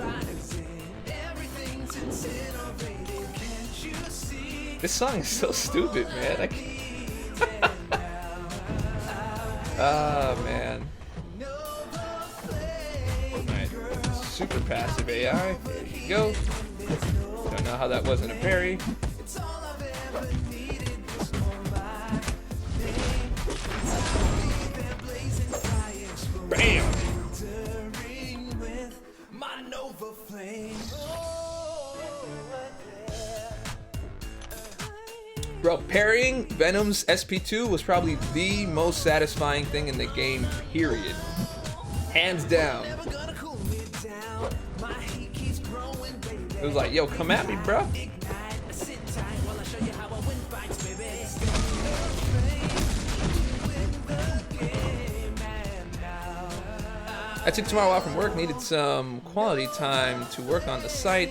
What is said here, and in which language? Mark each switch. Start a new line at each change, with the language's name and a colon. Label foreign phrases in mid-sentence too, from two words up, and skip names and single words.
English: This song is so stupid, man. I can't. Oh, man. Alright, super passive AI. There you go. Don't know how that wasn't a parry. Bam! Bro, parrying Venom's SP2 was probably the most satisfying thing in the game, period. Hands down. It was like, yo, come at me, bro. I took tomorrow off from work, needed some quality time to work on the site.